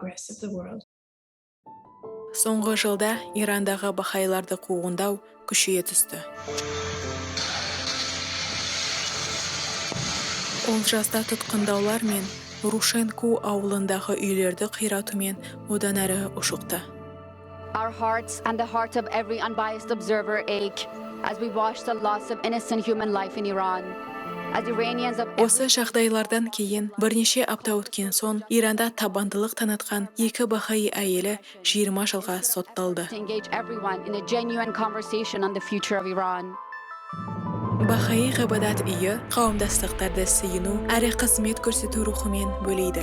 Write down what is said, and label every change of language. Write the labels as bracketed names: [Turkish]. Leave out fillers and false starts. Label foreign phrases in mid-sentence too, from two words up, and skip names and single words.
[Kazakh] Соңғы жылда Ирандағы бахайларды қуғындау күшейе түсті. Олжаста тұтқындаулар мен Рушенку ауылындағы үйлерді қиратумен одан әрі ушықты. [English] Our hearts and the heart of every unbiased observer ache as we watch the loss of innocent human life in Iran. [Kazakh] Осы жағдайлардан кейін бірнеше апта өткен соң Иранда табандылық танытқан екі бахаи әйелі 20 жылға сотталды. Бахаи ғибадат үйі қауымдастықтарды сыйыну әрі қызмет көрсету рухымен бөлейді.